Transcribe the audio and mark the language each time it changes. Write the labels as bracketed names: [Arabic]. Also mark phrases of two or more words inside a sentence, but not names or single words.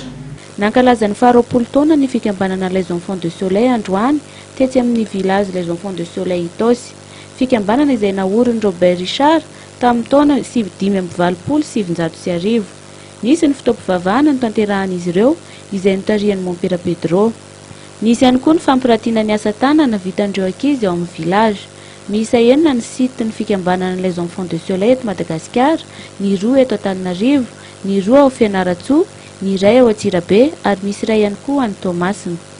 [Malagasy] Nankalaza ny 20 taona ny fikambanana les enfants de soleil androany tetsy amin'ny village les enfants de soleil Itosy. Fikambanana izay naoriny Robert Richard tamin'ny taona 1970. Nisy ny fitaovam-pivavahana no tanterahan'izy ireo izay notarihan'i Montpera Pedro. Nisy ihany koa ny fampiratiana ny asa tanana vitandreo ankizy ao amin'ny village. Miisa 9 ny site ny fikambanana les enfants de soleil eto Madagasikara, ny 2 eto Antananarivo, ny 2 ao Fianaratsoa, ny 1 ao Antsirabe ary misy 1 ihany koa any Toamasina.